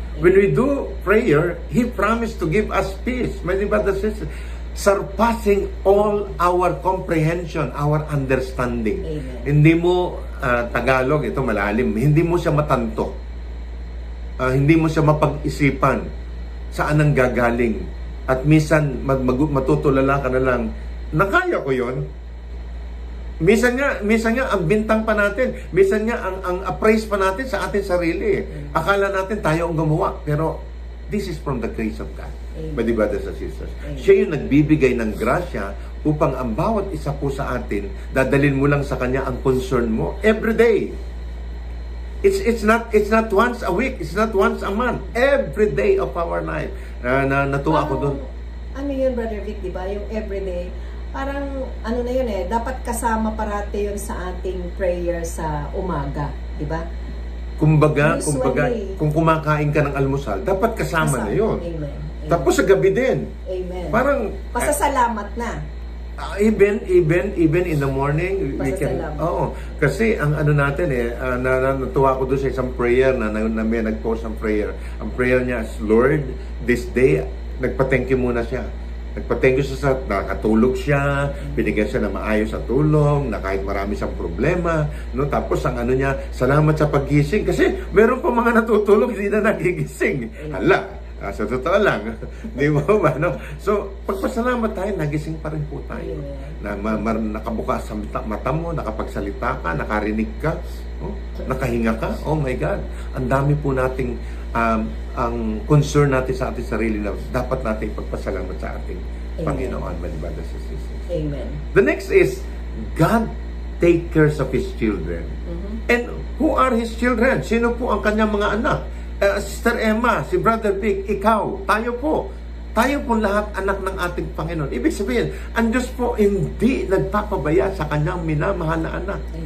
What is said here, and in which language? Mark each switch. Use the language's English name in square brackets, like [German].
[English] When we do prayer, He promised to give us peace. May diba surpassing all our comprehension, our understanding. Amen. [Filipino] Hindi mo, Tagalog, ito malalim, hindi mo siya matanto. Hindi mo siya mapag-isipan saan ang gagaling. At minsan, matutulala ka na lang, nakaya ko yon. Minsan nga ang bintang pa natin, minsan nga ang appraise pa natin sa ating sarili. Akala natin tayo ang gumawa, pero [English] this is from the grace of God. Pwede ba, brothers and sisters? [Filipino] Siya yung nagbibigay ng grasya upang ang bawat isa po sa atin, dadalhin mo lang sa Kanya ang concern mo [English] every day. It's not once a week, it's not once a month, every day of our life. [Filipino] Natuwa ako doon. Ano yun, Brother Vic, di ba? Yung everyday, parang na yun dapat kasama parati yun sa ating prayer sa umaga, di ba? Kumbaga, kung kumakain ka ng almusal, dapat kasama na yun. Amen. Tapos sa gabi din. Amen. Parang pasasalamat na. [English] Even in the morning, we can. [Filipino] Oo. Kasi ang natin natuwa ko doon sa isang prayer na may nag-post ng prayer. Ang prayer niya is, [English] Lord, this day, [Filipino] nagpa-thank you muna siya. Nagpa-thank you sa nakatulog siya, binigyan siya ng maayos sa tulong, na kahit marami siyang problema, no? Tapos ang niya, salamat sa paggising kasi meron pa mga natutulog hindi na nagigising. Hala, sa totoo lang, di ba ba, no? So, pagpasalamat tayo, nagising pa rin po tayo. Na nakabukas sa mata mo, nakapagsalita ka, nakarinig ka, nakahinga ka. Oh my God, ang dami po nating ang concern natin sa ating sarili na dapat natin ipagpasalamat sa ating Panginoon, [English] my brothers and sisters. [Filipino] Amen. [English] The next is, God take care of His children. And who are His children? [Filipino] Sino po ang kanyang mga anak? Sister Emma, si Brother Vic, ikaw, tayo po. Tayo po lahat anak ng ating Panginoon. Ibig sabihin, ang Diyos po hindi nagpapabaya sa kanyang minamahal na anak.